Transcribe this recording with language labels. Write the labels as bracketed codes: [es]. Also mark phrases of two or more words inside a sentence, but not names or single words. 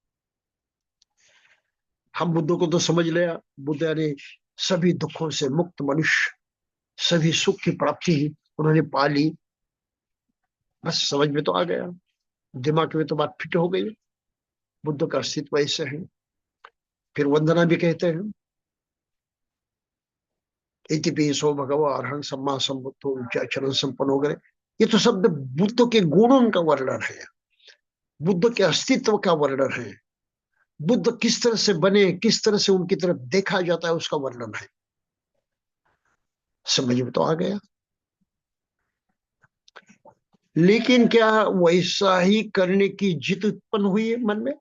[hi] हम बुद्ध को तो समझ लिया, बुद्ध यानी सभी दुखों से मुक्त मनुष्य, सभी सुख की प्राप्ति उन्होंने पा ली, बस समझ में तो आ गया, दिमाग में तो बात फिट हो गई। बुद्ध का अस्तित्व ऐसे है। फिर वंदना भी कहते हैं, [pi] इतिपिसो भगवो अरहं सम्मा संबुद्धो विचाचरण संपन्न वगैरह। [hi] ये तो शब्द बुद्ध के गुणों का वर्णन है, बुद्ध के अस्तित्व का वर्णन है। बुद्ध किस तरह से बने, किस तरह से उनकी तरफ देखा जाता है, उसका वर्णन है। समझ में तो आ गया। लेकिन क्या वैसा ही करने की जिद उत्पन्न हुई है मन में?